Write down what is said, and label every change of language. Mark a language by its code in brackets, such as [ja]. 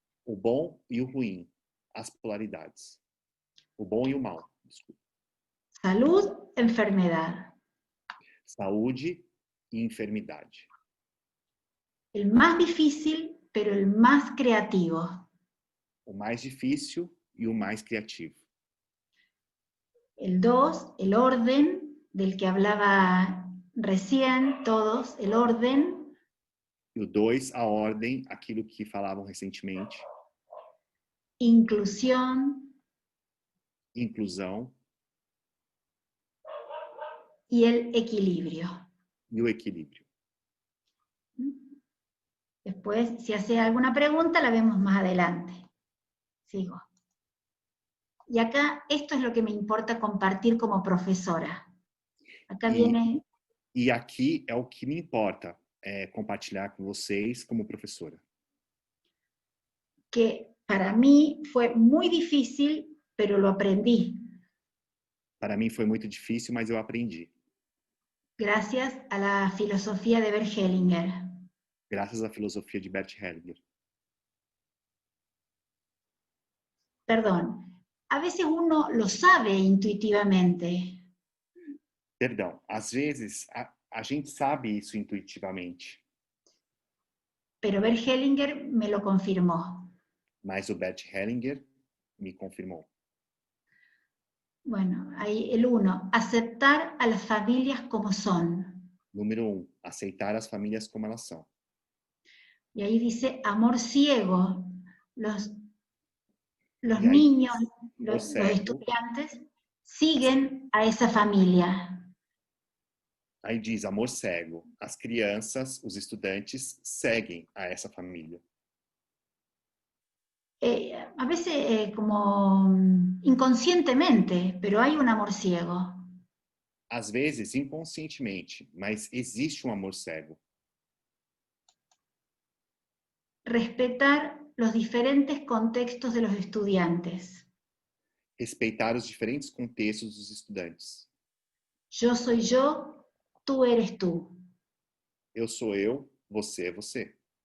[pt] O bom e o ruim. As polaridades. O bom e o mal. Desculpa. [es] Salud, enfermedad. [pt] Saúde e enfermidade. [es] El más difícil pero el más creativo. [pt] O mais difícil e o mais criativo. [es] El 2, el orden, del que hablaba recién todos, el orden. [pt] E o 2, a ordem, aquilo que falavam recentemente. [es] Inclusión. [pt] Inclusão. [es] Y el equilibrio. [pt] E o equilíbrio. [es] Después, si hace alguna pregunta, la vemos más adelante. Sigo. Y acá, esto es lo que me importa compartir como profesora. Acá viene... [pt] E aqui é o que me importa compartilhar com vocês como professora. [es] Que para mí fue muy difícil, pero lo aprendí. [pt] Para mim foi muito difícil, mas eu aprendi. [es] Gracias a la filosofía de Bert Hellinger. [pt] Graças à filosofia de Bert Hellinger. [es] Perdón, a veces uno lo sabe intuitivamente. [pt] Perdão, às vezes a gente sabe isso intuitivamente. [es] Pero Bert Hellinger me lo confirmó. [pt] Mas o Bert Hellinger me confirmou. [es] Bueno, ahí el 1, aceptar a las familias como son. [pt] Número 1, aceitar as famílias como elas são. [es] Y ahí dice amor ciego. Los ahí niños, dice, los estudiantes, siguen a esa familia. [pt] Aí diz amor cego. As crianças, os estudantes, seguem a essa família. [es] A veces como inconscientemente, pero hay un amor ciego. [pt] Às vezes, inconscientemente, mas existe um amor cego. [es] Respetar los diferentes contextos de los estudiantes. [pt] Respeitar os diferentes contextos dos estudantes. [es] Yo soy yo, tú eres tú. [pt] Eu sou eu, você é você.